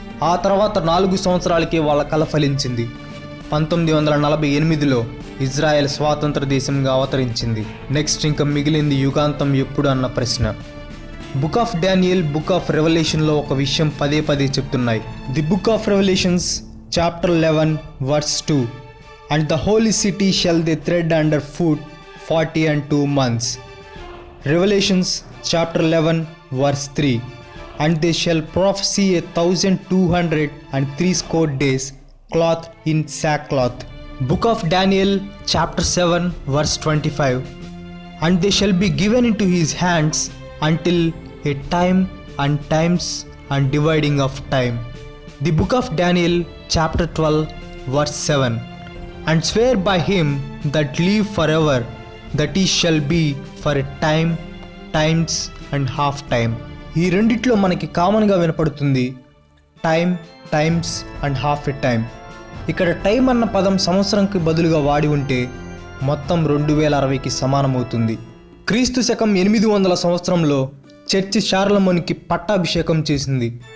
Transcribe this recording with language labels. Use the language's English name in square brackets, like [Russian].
[Telugu] ఆ తర్వాత 4 సంవత్సరాలకే వాళ్ళ కల ఫలించింది. 1948లో ఇజ్రాయెల్ స్వాతంత్ర దేశంగా అవతరించింది. నెక్స్ట్ ఇంకా మిగిలింది యుగాంతం ఎప్పుడు అన్న ప్రశ్న. Book of Daniel, book of రెవల్యూషన్లో ఒక విషయం పదే పదే చెప్తున్నాయి. [English] The book of Revelations chapter 11 verse 2 and the holy city shall they tread under foot 40 and 2 months. Revelations chapter 11 verse 3 and they shall prophesy 1260 days clothed in sackcloth. Book of Daniel chapter 7 verse 25 and they shall be given into his hands until a time and times and dividing of time. The book of Daniel chapter 12 verse 7 and swear by him that live forever that he shall be for a time, times and half time. [Telugu] ఈ రెండిట్లో మనకి కామన్గా వినపడుతుంది [English] Time, times and half a time. [Telugu] ఇక్కడ time అన్న పదం సంవత్సరంకి బదులుగా వాడి ఉంటే మొత్తం 2060కి సమానమవుతుంది. క్రీస్తు శకం 800 సంవత్సరంలో చర్చి షార్లమోన్కి పట్టాభిషేకం చేసింది.